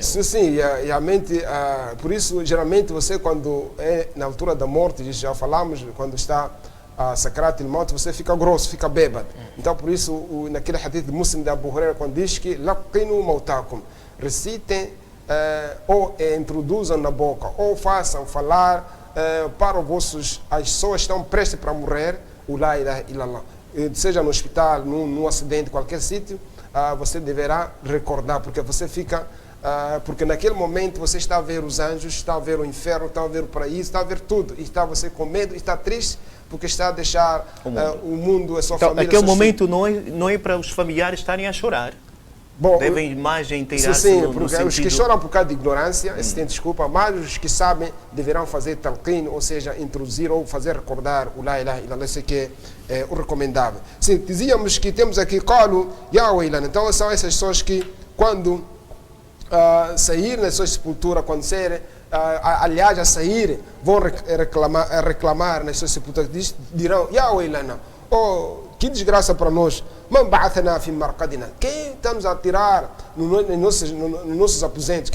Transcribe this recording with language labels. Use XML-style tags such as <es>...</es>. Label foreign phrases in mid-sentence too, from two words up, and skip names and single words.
<pt>Sim, e a mente, por isso, geralmente você quando é na altura da morte, já falamos, quando está a</pt> <ar>سكرات الموت,</ar> <pt>você fica grosso, fica bêbado. Então, por isso, naquele hadith de Muslim de Abu Huraira, quando diz que</pt> <ar>لقنوا موتاكم,</ar> <pt>recitem ou introduzam na boca, ou façam falar para as pessoas que estão prestes para morrer, o</pt> <ar>لا إله إلا الله.</ar> <pt>Seja no hospital, num acidente, qualquer sítio, você deverá recordar, porque você fica... porque naquele momento você está a ver os anjos, está a ver o inferno, está a ver o paraíso, está a ver tudo. E está você com medo, e está triste, porque está a deixar o mundo, a sua então, família... Naquele momento não é para os familiares estarem a chorar. Bom, devem mais inteirar-se sim, no porque sentido... os que choram por causa de ignorância, se tem desculpa, mas os que sabem deverão fazer talqin, ou seja, introduzir ou fazer recordar o</pt> <ar>لا إله إلا الله,</ar> <pt>isso que é o recomendável. Sim, dizíamos que temos aqui</pt> <ar>قالوا يا ويلنا.</ar> <pt>Então são essas pessoas que quando sair na sua sepultura, quando serem, aliás, a sair, vão reclamar nas suas sepulturas, dirão</pt> <ar>يا ويلنا,</ar> <pt>oh, que desgraça para nós. Quem estamos a tirar nos nossos aposentos?</pt>